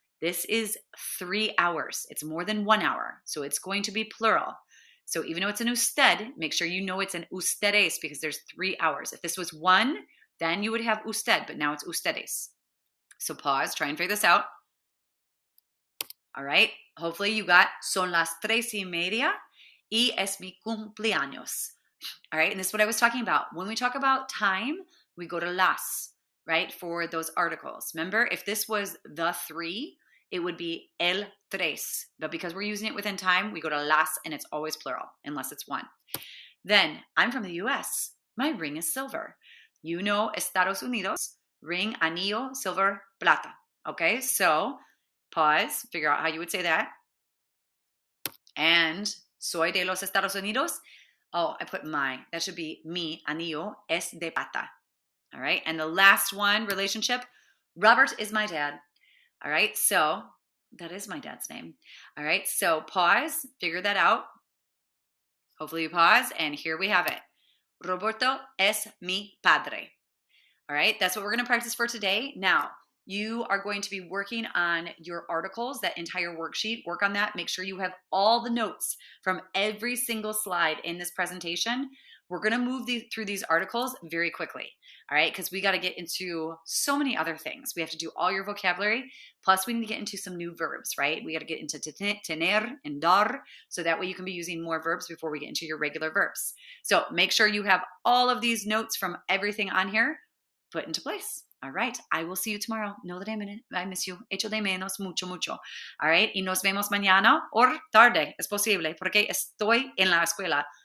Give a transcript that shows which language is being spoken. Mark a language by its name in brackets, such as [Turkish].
[English] This is 3 hours. It's more than 1 hour. So it's going to be plural. So even though it's an usted, make sure you know it's an ustedes because there's 3 hours. If this was one, then you would have usted, but now it's ustedes. So pause, try and figure this out. All right. [Spanish] Hopefully you got son las 3:30 y es mi cumpleaños. [English] All right. And this is what I was talking about. When we talk about time, we go to las, right? For those articles. Remember, if this was the 3, it would be el tres. But because we're using it within time, we go to las and it's always plural unless it's one. Then I'm from the US. My ring is silver. You know, Estados Unidos, ring, anillo, silver, plata. Okay. So pause, figure out how you would say that. [Spanish] And soy de los Estados Unidos. [English] Oh, I put my. That should be mi anillo es de plata. All right. And the last one, relationship. Robert is my dad. All right. So that is my dad's name. All right. So pause, figure that out. Hopefully you pause. And here we have it. Roberto es mi padre. All right. That's what we're going to practice for today. Now, you are going to be working on your articles, that entire worksheet. Work on that. Make sure you have all the notes from every single slide in this presentation. We're going to move through these articles very quickly, all right? Because we got to get into so many other things. We have to do all your vocabulary, plus we need to get into some new verbs, right? We got to get into tener and dar, so that way you can be using more verbs before we get into your regular verbs. So make sure you have all of these notes from everything on here put into place. All right. I will see you tomorrow. Know that I miss you. [Spanish] Echo de menos mucho, mucho. All right. Y nos vemos mañana or tarde. Es posible porque estoy en la escuela.